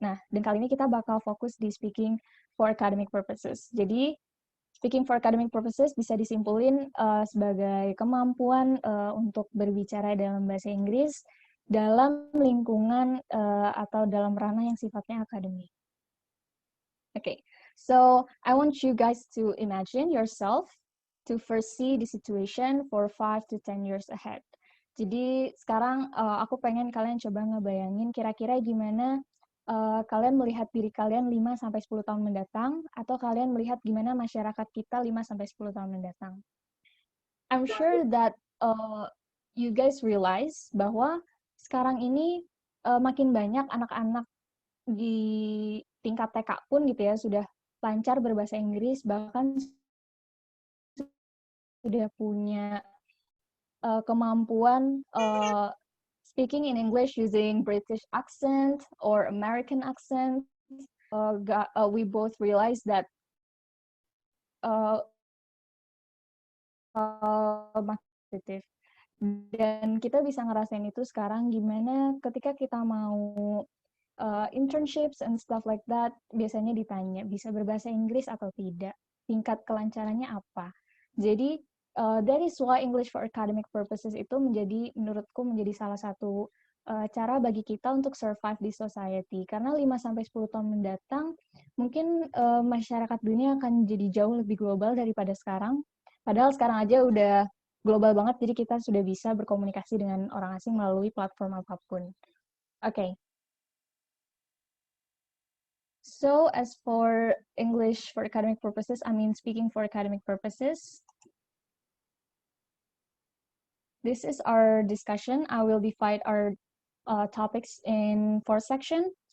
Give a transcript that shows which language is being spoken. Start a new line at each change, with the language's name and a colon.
Indonesian: Nah, dan kali ini kita bakal fokus di speaking for academic purposes. Jadi, speaking for academic purposes bisa disimpulin sebagai kemampuan untuk berbicara dalam bahasa Inggris dalam lingkungan atau dalam ranah yang sifatnya akademik.
English: Okay, so I want you guys to imagine yourself to foresee the situation for 5 to 10 years ahead.
Indonesian: Jadi sekarang aku pengen kalian coba ngebayangin kira-kira gimana kalian melihat diri kalian 5-10 tahun mendatang, atau kalian melihat gimana masyarakat kita 5-10 tahun mendatang.
English: I'm sure that you guys realize
Indonesian: bahwa sekarang ini makin banyak anak-anak di tingkat TK pun gitu ya, sudah lancar berbahasa Inggris, bahkan sudah punya kemampuan
English: speaking in English using British accent or American accent. We both realize that positif.
Indonesian: Dan kita bisa ngerasain itu sekarang gimana ketika kita mau internships
English: and stuff like that,
Indonesian: biasanya ditanya bisa berbahasa Inggris atau tidak, tingkat kelancarannya apa. Jadi
English: that is why
Indonesian: English for academic purposes itu menurutku menjadi salah satu cara bagi kita untuk survive di society. Karena 5-10 tahun mendatang, mungkin masyarakat dunia akan jadi jauh lebih global daripada sekarang. Padahal sekarang aja udah global banget, jadi kita sudah bisa berkomunikasi dengan orang asing melalui platform apapun.
English: Okay. So as for English for academic purposes, I mean speaking for academic purposes, this is our discussion. I will divide our topics in 4 sections.